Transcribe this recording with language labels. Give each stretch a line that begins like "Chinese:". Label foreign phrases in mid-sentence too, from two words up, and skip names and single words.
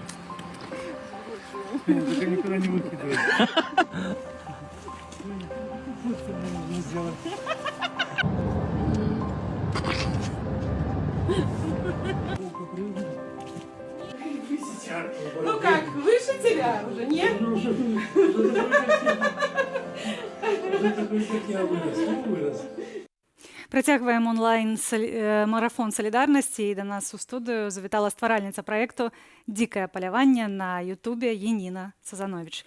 Russian: Только никуда не выкидывай. Ну как, выше тебя уже, нет?
Belarusian: Працягваем онлайн марафон салідарнасці і да нас у студыю завітала стваральніца праекту дзікае паляванне на Ютубе Яніна Сазановіч.